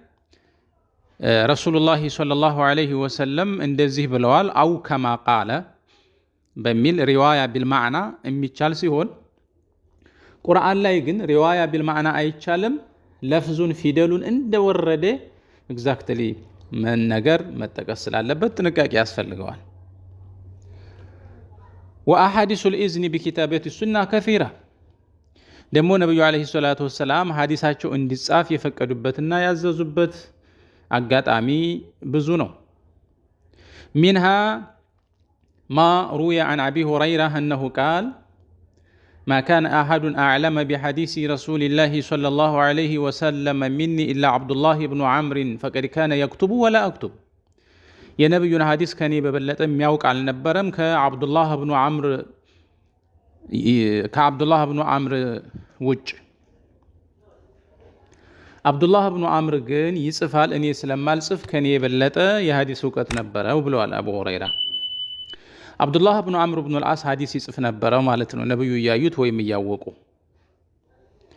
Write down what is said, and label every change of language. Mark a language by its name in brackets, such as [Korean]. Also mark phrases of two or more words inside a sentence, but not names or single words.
[Amharic] ረሱላህ [Arabic] صلى الله عليه وسلم [Amharic] እንደዚህ ብለዋል [Arabic] أو كما قال [Amharic] በሚል [Arabic] رواية بالمعنى [Amharic] የሚቻል ሲሆን ቁርአን ላይ ግን [Arabic] رواية بالمعنى [Amharic] አይቻልም ለፍዙን ፊደሉን እንደወረደ ኤግዛክትሊ ነገር መጠቀስ ስላለበት ጥንቃቄ ያስፈልገዋል [Arabic] وأحاديث الإذن بكتابة السنة كثيرة [Amharic] ደሞ ነብዩ [Arabic] عليه الصلاة والسلام [Amharic] ሐዲሳቸው እንዲጻፍ የፈቀዱበትና ያዘዙበት አጋጣሚ ብዙ ነው [Arabic] منها ما روي عن أبي هريرة أنه قال ما كان أحد أعلم بحديث رسول الله صلى الله عليه وسلم مني إلا عبد الله بن عمرو فقد كان يكتب ولا أكتب [Amharic] የነብዩን ሐዲስ ከኔ በበለጠ የሚያውቅ አልነበረም ከአብዱላህ ብኑ አምር ውጭ አብዱላህ ብኑ አምር ግን ይጽፋል እኔ ስለማልጽፍ ከኔ የበለጠ የሐዲስ ዕውቀት ነበረው ብለዋል አቡ ሁረይራ አብዱላህ ብኑ አምር ብኑ አልዓስ ሐዲስ ይጽፍ ነበረ ማለት ነው ነብዩ ያዩት ወይም ያወቁ